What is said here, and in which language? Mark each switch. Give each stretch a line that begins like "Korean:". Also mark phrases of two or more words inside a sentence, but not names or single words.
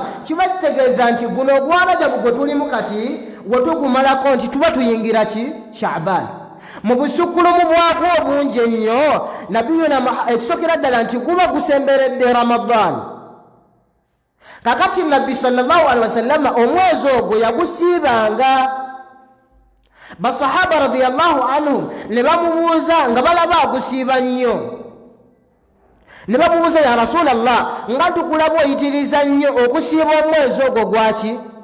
Ganda: Kiba kitegeeza nti guno ogwa Rajabu gwe tulimu kati wetugumalako nti tuba tuyingira ki Shaaban. Mu busukkulumu bwagwo obungi ennyo nabiyuna ekisokera ddala nti guba gusemberedde Ramadan. Kakati Nabbi
Arabic: صلى الله عليه وسلم
Ganda: omwezi ogwo yagusiibanga. Basahaba
Arabic: رضي الله عنهم
Ganda: ne bamubuuza nga balaba agusiiba nnyo, ne bamubuuza
Arabic: يا رسول الله
Ganda: nga tukulaba oyitiriza nnyo okusiiba omwezi ogwo gwaki?